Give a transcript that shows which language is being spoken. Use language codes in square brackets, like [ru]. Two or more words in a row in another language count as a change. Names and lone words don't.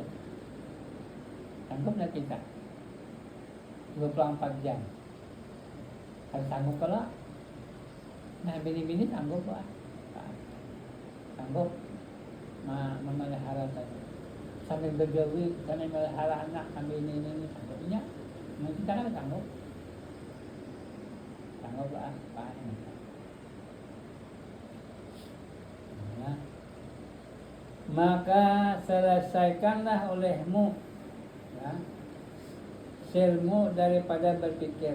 [bjn] Sanggup nggak kita? 24 jam. Kalau sanggup kalau, nah bini-bini sanggup lah. Sanggup memelihara tadi. Sambil bergawi, sambil memelihara anak, sambil ini sanggupnya. Nah, kita kan sanggup. Sanggup lah, Pak. Nah, maka selesaikanlah olehmu, ya, silmu daripada berpikir.